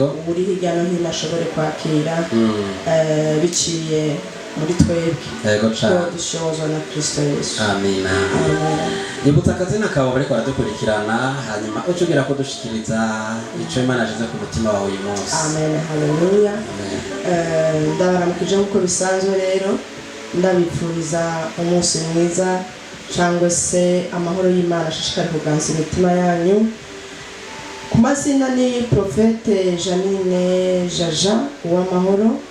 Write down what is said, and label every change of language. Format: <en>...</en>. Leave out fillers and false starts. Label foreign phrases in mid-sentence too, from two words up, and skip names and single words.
<rn>Uri hirya no hino ashobore kwakira biciye muri twebwe.</rn> <rw>Yego cyane.</rw> <rn>Dushozwa na Kristo Yesu. Amina. Nibutsa akazina kawe bariko baradukurikirana hanyuma ucugira ko dushikiriza ico Imana yaje ku mutima wawe uyu munsi. Amen. Haleluya.</rn> <rw>Ndabaramukije nkuko bisanzwe rero ndabipfuriza umunsi mwiza cyangwa se amahoro y'Imana ashishikari kuganza imitima yanyu. Ku mazina ni Prophète Janine Jaja uw'amahoro.</rw>